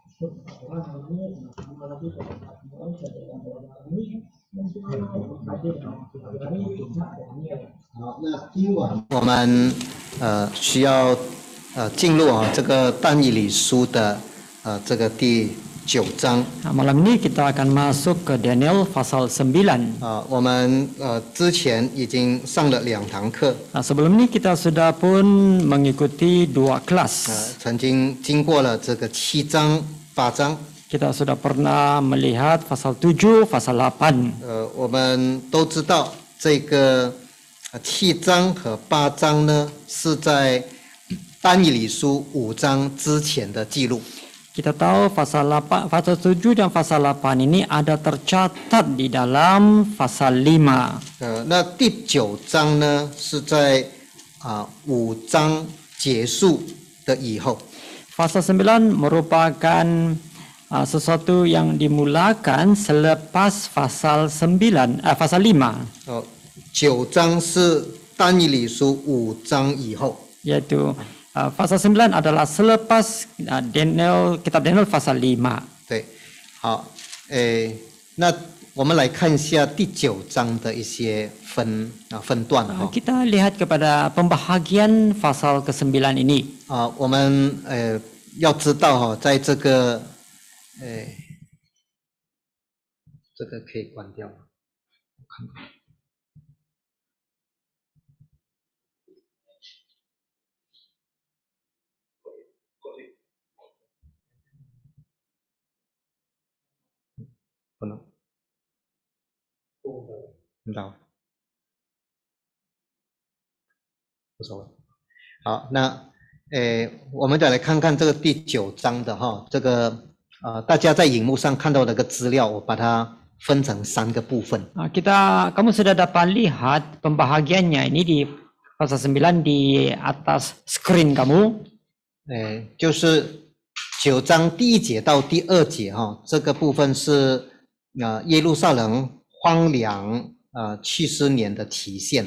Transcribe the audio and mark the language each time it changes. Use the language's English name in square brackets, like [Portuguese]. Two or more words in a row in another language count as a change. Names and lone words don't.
[Chinese] 好，那今晚我们需要进入这个但以理书的这个第9章。 [Malay] Malam ini kita akan masuk ke Daniel pasal 9. [Chinese] 我们之前已经上了2堂课。 [Malay] Sebelum ini kita sudah pun mengikuti 2 kelas. [Chinese] 曾经经过了这个7章、8章。 [Malay] Kita sudah pernah melihat pasal 7, pasal 8. [Chinese] 我们都知道这个7章和8章呢，是在但以理书5章之前的记录。 [Malay] Kita tahu pasal 7 dan pasal 8 ini ada tercatat di dalam pasal 5. [Chinese] 那第9章呢，是在5章结束的以后。 [Malay] Pasal 9 merupakan sesuatu yang dimulakan selepas pasal 5. [Chinese] 9 章是但以理书5章以后。 [Malay] Yaitu pasal 9 adalah selepas kitab Daniel pasal 5. [Chinese] 对，好，那我们来看一下第9章的一些分段。 [Malay] Kita lihat kepada pembahagian pasal ke-9 ini. [Chinese] 我们要知道在这个这个可以关掉吗？我看看。不能，知道，无所谓。好，那我们再来看看这个第9章的这个大家在荧幕上看到的个资料，我把它分成3个部分。 [Malay] Kamu sudah dapat lihat pembahagiannya ini di pasal 9 di atas screen kamu. [Chinese] 就是9章第1节到第2节这个部分是耶路撒冷荒凉70年的体现。